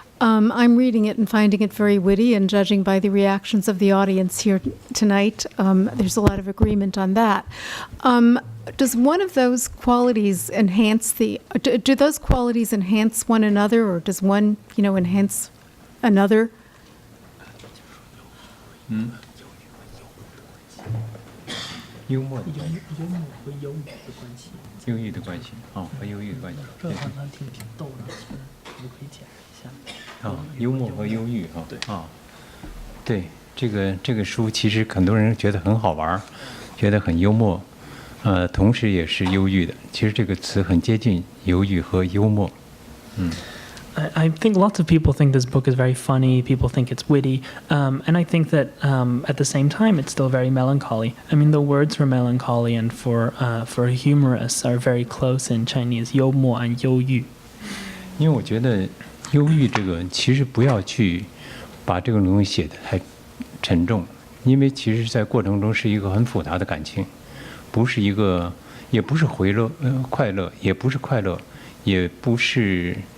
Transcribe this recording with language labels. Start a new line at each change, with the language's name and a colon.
English: I'm reading it and finding it very witty, and judging by the reactions of the audience here tonight, there's a lot of agreement on that. Does one of those qualities enhance do those qualities enhance one another, or does one, enhance another?
Chinese: 幽默的关系，忧郁的关系，和忧郁的关系。这好像挺逗的，可不可以解释一下？幽默和忧郁对，这个书其实很多人觉得很好玩，觉得很幽默，同时也是忧郁的。其实这个词很接近忧郁和幽默。
English: I think lots of people think this book is very funny. People think it's witty, and I think that at the same time it's still very melancholy. I mean, the words for melancholy and for humorous are very close in Chinese.
Chinese: 幽默 and 忧郁。因为我觉得忧郁这个其实不要去把这个东西写得太沉重，因为其实在过程中是一个很复杂的感情，不是一个，也不是快乐，也不是快乐，也不是。